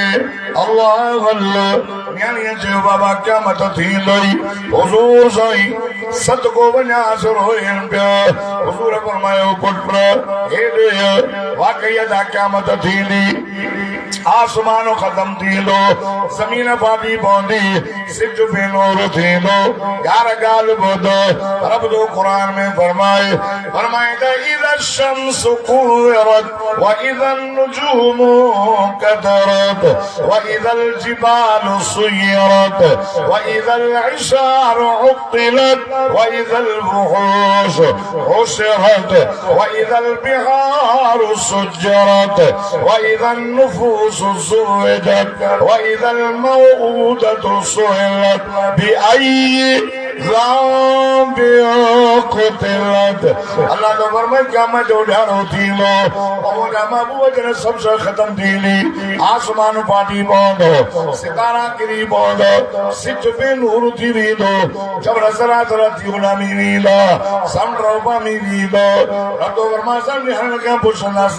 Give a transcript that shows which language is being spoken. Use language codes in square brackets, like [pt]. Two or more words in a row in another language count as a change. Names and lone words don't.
[sd] अल्लाह न्याणीअ चयो बाबा क़यामत थींदई हुज़ूर साईं सदको वञास रोइनि पिया हुज़ूर फरमायो पुट हेॾे वाक़ईअ जा क़यामत थींदी आसमान खत्म थींदो ज़मीन फाटी पवंदी सिज पे नूर थींदो यार ॻाल्हि ॿुधो रब जो क़ुरान में फरमाए त [ar] إذا الشمس كورت وإذا النجوم كدرت وإذا الجبال سيرت وإذا العشار عطلت وإذا الوحوش حشرت وإذا البحار سجرت وإذا النفوس زوجت وإذا الموءودة سئلت بأي قتلت. [sd] अल्लाह तो फरमाए क़यामत जो ॾियारो थींदो मुंहिंजा महबूब जॾहिं सभु शइ ख़तम थींदी आसमान फाटी पवंदो सितारा किरी पवंदो सिज पे नूर थी वेंदो जबड़ सरासर थी उॾामी वेंदा समुंड उभामी वेंदो रब तो फरमाए असां निहारण खां पुछंदासीं